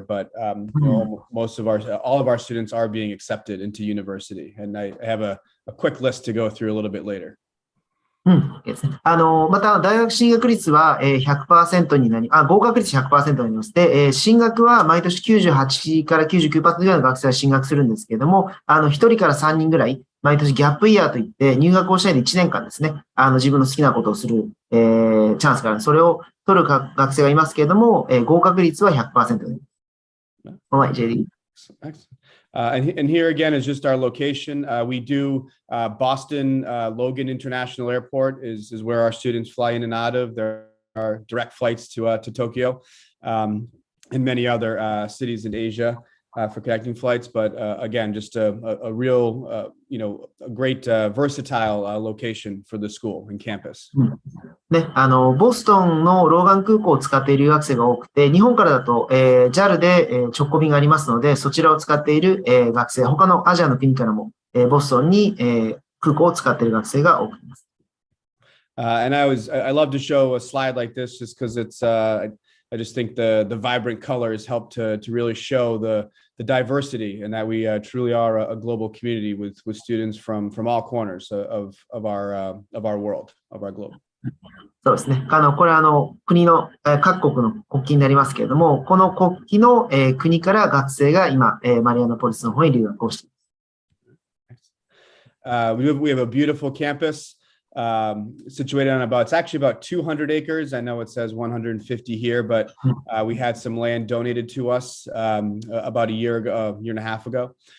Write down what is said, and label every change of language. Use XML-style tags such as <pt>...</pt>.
<en>But all of our students are being accepted into university. And I have a quick list to go through a little bit later.</en> <ja>ですね。また、大学進学率は 100% になり、合格率 100% になります。で、進学は毎年98から 99% ぐらいの学生は進学するんですけれども、1人から3人ぐらい、毎年ギャップイヤーといって、入学をしないで1年間ですね、自分の好きなことをする、チャンスがある。それを取る学生がいますけれども、合格率は 100% になります。 JD。</ja> <en>And here again is just our location. We do Boston Logan International Airport is where our students fly in and out of. There are direct flights to Tokyo and many other cities in Asia for connecting flights. But again, just a real, a great versatile location for the school and campus.</en> <ja>ね、ボストンのローガン空港を使っている留学生が多くて、日本からだと、JAL で、直行便がありますので、そちらを使っている、学生、他のアジアの国からも、ボストンに、空港を使っている学生が多くいます。</ja> <en>And I love to show a slide like this just because it's I just think the vibrant colors help to really show the diversity and that we truly are a global community with students from all corners of our world, of our globe.</en> <ja>そうですね。これ国の、各国の国旗になりますけれども、この国旗の、国から学生が今、マリアナポリスの方に留学をしています。</ja> <en>We have a beautiful campus. Situated on it's actually about 200 acres. I know it says 150 here, but we had some land donated to us about a year and a half ago.</en>